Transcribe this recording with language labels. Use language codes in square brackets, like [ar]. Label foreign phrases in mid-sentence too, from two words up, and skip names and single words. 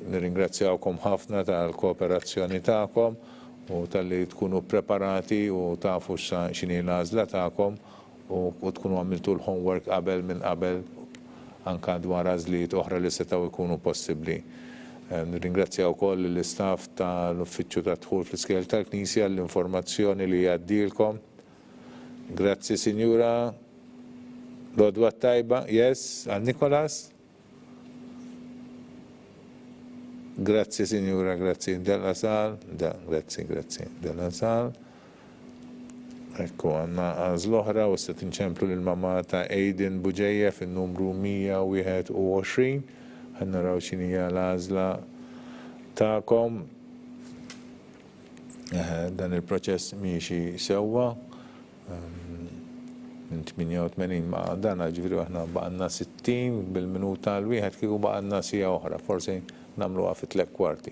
[mt] Nirringrazzjawkom ħafna tal-kooperazzjoni tagħkom u tal-li tkunu preparati u tafu x'inhi l-għażla tagħkom u tkunu għamiltu l-homework qabel anka dwar għażliet oħra li setgħu jkunu possibbli. Nirringrazzjaw ukoll l-istaff tal-Uffiċċju ta' Dħul fl-Iskejjel tal-Knisja l-informazzjoni li jgħaddilkom. Grazzi, Signora. Lodwa tajba. Yes, għal Nicolas. [it] Grazie, Signora, grazie. Della Sal. Grazie. Della Sal. [mt] Ekku għanna għazl-oħra u se tinċemplu l-mamma ta' Aiden Buġeja fin-numru 121. Ħannaraw x'inhija l-għażla ta'kom. Dan il-proċess miexi sewwa minn 88 ma' dan ġifieri aħna baqgħna 60 bil-minuta l-wieħed kieku baqgħna sija oħra, forsi nagħmluha fi 3 kwarti.